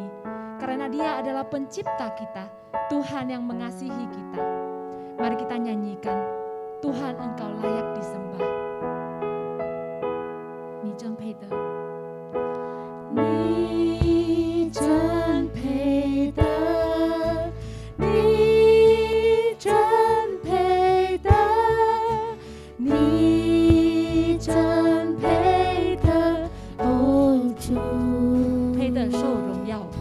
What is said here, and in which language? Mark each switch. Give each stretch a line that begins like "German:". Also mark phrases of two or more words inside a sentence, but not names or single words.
Indonesian: Karena Dia adalah pencipta kita, Tuhan yang mengasihi kita. Mari kita nyanyikan, Tuhan Engkau layak disembah.
Chinese: Ni 真配得，你真配得，你真配得，你真配得，哦主，配得受荣耀，